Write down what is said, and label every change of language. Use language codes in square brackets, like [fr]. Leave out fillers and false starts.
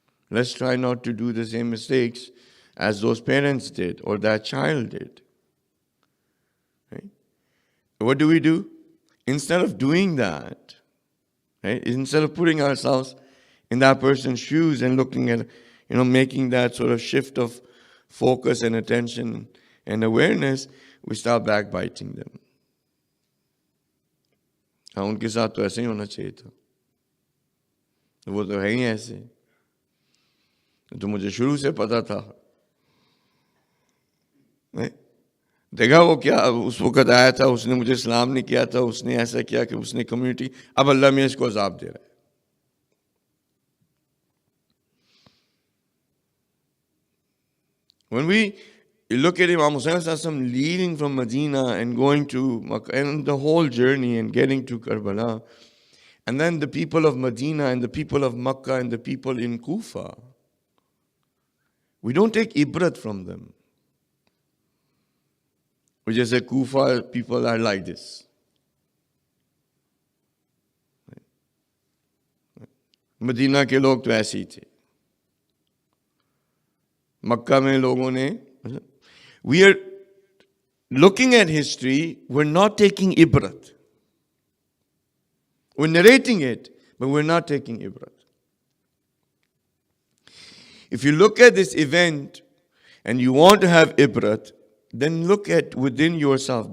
[en] Let's try not to do the same mistakes as those parents did or that child did. Right? What do? Instead of doing that, right? Instead of putting ourselves in that person's shoes and looking at, making that sort of shift of focus and attention and awareness, we start backbiting them. [hi] हाँ, उनके साथ तो ऐसे ही होना चाहिए था, वो तो है ही ऐसे, तो मुझे शुरू से पता था. देखा वो क्या उस वक्त आया था, उसने मुझे सलाम नहीं किया था, उसने ऐसा किया कि उसने कम्युनिटी, अब अल्लाह में इसको अजाब दे रहा है. [en] When we look at Imam Hussain leaving from Medina and going to Makkah and the whole journey and getting to Karbala, and then the people of Medina and the people of Makkah and the people in Kufa, we don't take ibrat from them. We just say Kufa people are like this. [hi] Medina के लोग तो ऐसे ही थे. मक्का में लोगों ने, [en] we are looking at history, we're not taking ibrat. We're narrating it, but we're not taking ibrat. If you look at this event and you want to have ibrat, then look at within yourself.